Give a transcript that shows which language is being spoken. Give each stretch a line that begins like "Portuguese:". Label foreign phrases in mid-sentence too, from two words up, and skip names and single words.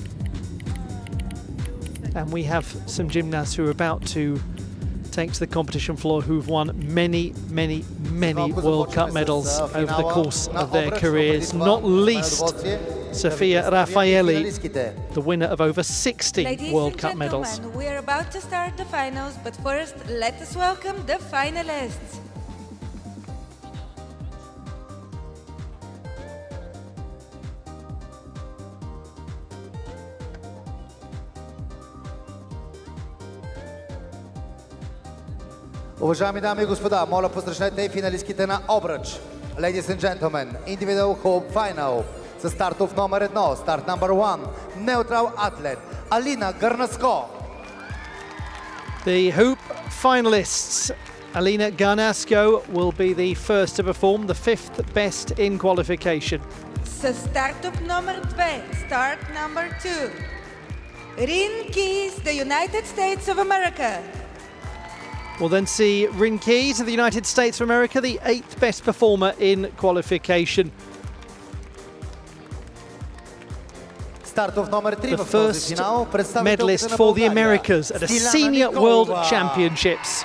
English: And we have some gymnasts who are about to take to the competition floor who've won many World Cup medals over the course of their careers, not least Sofia Raffaelli, the winner of over 60 World Cup medals. We're about to start the finals, but first let us welcome the finalists.
Bulgarian: Уважаеми дами и господа, моля посрещнете финалистките на обруч.
English: Ladies and gentlemen, individual hoop final.
Bulgarian: С стартов номер 1,
English: start number 1, neutral athlete, Alina Garnasko. The hoop finalists, Alina Garnasko will be the first to perform, the fifth best in qualification.
Bulgarian: С стартов номер 2,
English: start number 2, Rin, the United States of America. We'll then see Rin Keys of the United States of America, the eighth best performer in qualification. The first medalist for the Americas at a senior world championships.